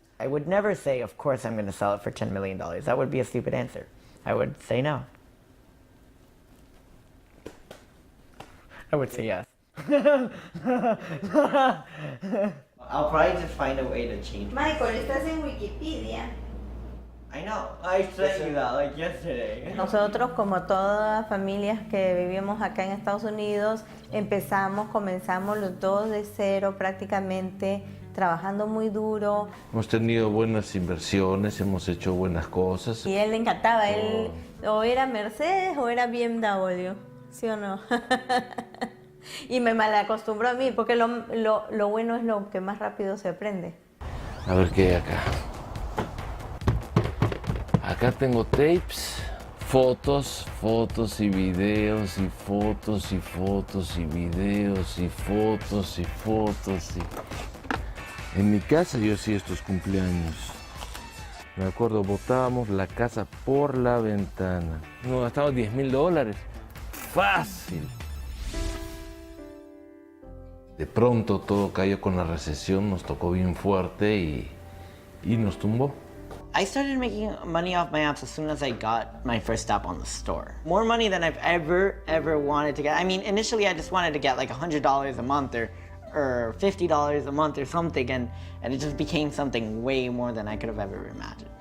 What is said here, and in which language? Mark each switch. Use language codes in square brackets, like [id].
[en] I would never say, of course I'm going to sell it for $10 million. That would be a stupid answer. I would say no. I would say yes. I'll probably just find a way to change it. [es] Michael, estás en Wikipedia. [en] I know. I sent you that like yesterday. [es] Nosotros, como todas familias que vivimos acá en Estados Unidos, comenzamos los dos de cero prácticamente, trabajando muy duro. Hemos tenido buenas inversiones, hemos hecho buenas cosas. Y él le encantaba, él o era Mercedes o era BMW, ¿sí o no? Y me malacostumbró a mí, porque lo bueno es lo que más rápido se aprende. A ver qué hay acá. Acá tengo tapes, fotos y videos y fotos y fotos y videos y fotos y fotos. En mi casa yo hacía estos cumpleaños. Me acuerdo, botábamos la casa por la ventana. Nos gastamos $10.000. Fácil. De pronto todo cayó con la recesión, nos tocó bien fuerte y nos tumbó. [en] I started making money off my apps as soon as I got my first app on the store. More money than I've ever wanted to get. I mean, initially I just wanted to get like $100 a month or $50 a month or something, and it just became something way more than I could have ever imagined.